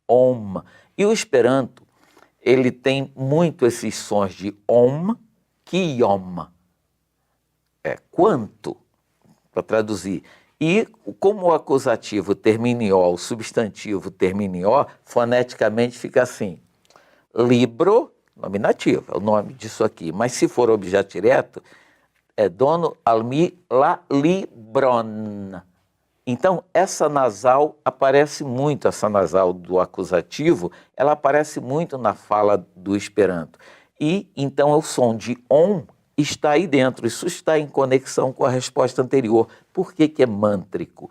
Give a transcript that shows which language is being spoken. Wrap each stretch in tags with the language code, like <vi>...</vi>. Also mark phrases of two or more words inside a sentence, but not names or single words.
<pt>E o Esperanto, ele tem muito esses sons de om, kiom, quanto, para traduzir. E como o acusativo termina em O, o substantivo termina em O, foneticamente fica assim. Libro, nominativo, é o nome disso aqui. Mas se for objeto direto, é</pt> <eo>dono almi la libron.</eo> <pt>Então, essa nasal aparece muito, essa nasal do acusativo, ela aparece muito na fala do Esperanto. E, então, o som de on está aí dentro. Isso está em conexão com a resposta anterior. Por que que é mântrico?</pt>